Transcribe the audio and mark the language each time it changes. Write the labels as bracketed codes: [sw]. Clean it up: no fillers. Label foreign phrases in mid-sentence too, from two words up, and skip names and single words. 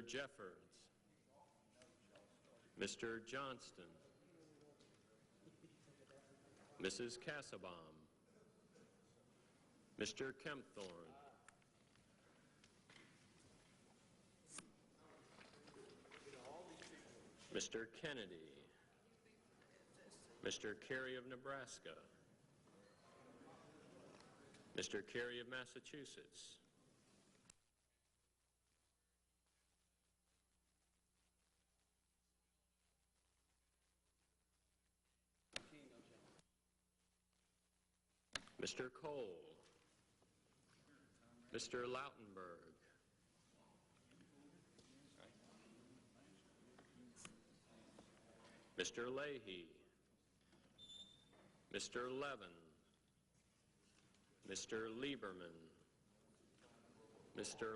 [en] Jeffords, Mr. Johnston, Mrs. Cassabaum, Mr. Kempthorne, Mr. Kennedy, Mr. Kerry of Nebraska, Mr. Kerry of Massachusetts, Mr. Cole, Mr. Lautenberg, Mr. Leahy, Mr. Levin, Mr. Lieberman, Mr.